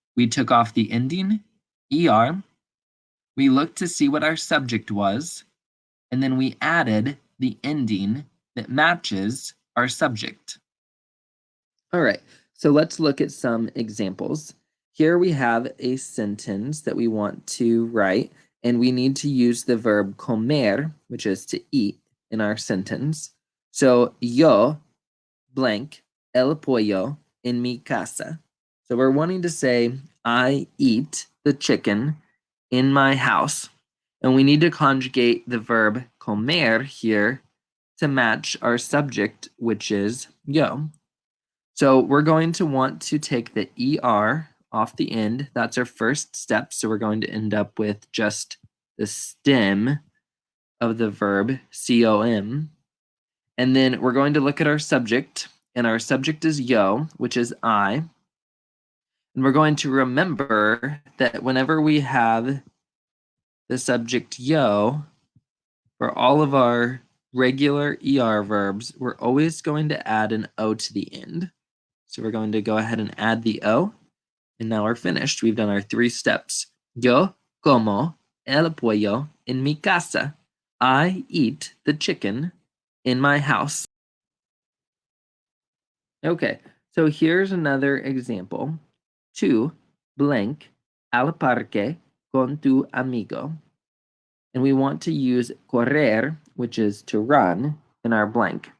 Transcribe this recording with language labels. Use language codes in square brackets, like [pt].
[en] We took off the ending, er, we looked to see what our subject was, and then we added the ending that matches our subject. All right, so let's look at some examples. Here we have a sentence that we want to write, and we need to use the verb comer, which is to eat, in our sentence. [es] So, yo blank el pollo en mi casa. [en] So we're wanting to say, I eat the chicken in my house. And we need to conjugate the verb comer here to match our subject, which is yo. So we're going to want to take the ER off the end. That's our first step. So we're going to end up with just the stem of the verb com. And then we're going to look at our subject, and our subject is yo, which is I. And we're going to remember that whenever we have the subject yo, for all of our regular ER verbs, we're always going to add an O to the end. So we're going to go ahead and add the O, and now we're finished. We've done our 3 steps. [es] Yo como el pollo en mi casa. [en] I eat the chicken in my house. Okay, so here's another example. Tu blank al parque con tu amigo. And we want to use correr, which is to run, in our blank.